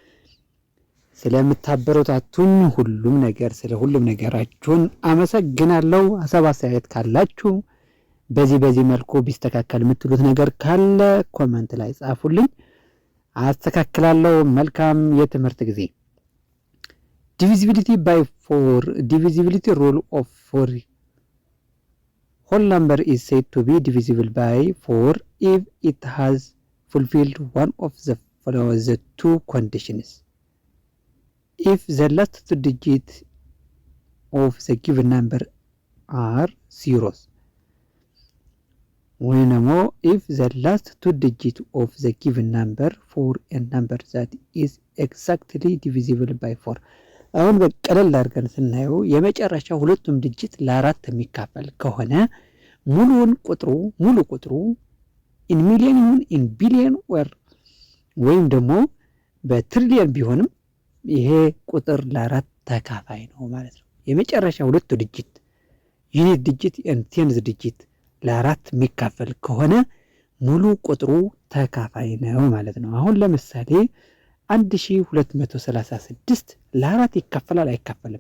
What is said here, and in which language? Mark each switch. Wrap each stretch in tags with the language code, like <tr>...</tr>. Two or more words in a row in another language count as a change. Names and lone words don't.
<am>ስለምታበረታቱኝ ስለ ሁሉም ነገራችሁን አመሰግናለሁ። ሀሳብ አስተያየት ካላችሁ በዚህ መልኩ ቢስተካከል የምትሉት ነገር ካለ ኮመንት ላይ ጻፉልኝ፣ አስተካክላለሁ። መልካም የትምህርት ጊዜ።</am> <en>divisibility by 4 divisibility rule of 4 whole number is said to be divisible by 4 if it has fulfilled one of the two conditions. If the last two digits of the given number are zeros,</en> <am>ወይ ደግሞ</am> <en>if the last two digits of the given number for a number that is exactly divisible by 4.</en> <am>አሁን በቀለል አድርገን ስናየው የመጨረሻው ሁለቱም ዲጂት ለአራት የሚካፈል ከሆነ ሙሉ ቁጥሩ</am> <en>in million</en> <am>ይሁን</am> <en>in billion</en> <am>ወይም ደግሞ በትሪሊየን ቢሆንም ይሄ ቁጥር ለአራት ተካፋይ ነው ማለት ነው። የመጨረሻ ሁለቱ ዲጂት</am> <en>unit digit and tens digit</en> <am>ለአራት የሚካፈል ከሆነ ሙሉ ቁጥሩ ተካፋይ ነው ማለት ነው። አሁን ለምሳሌ 1236 ለአራት ይካፈላል አይካፈልም?</am>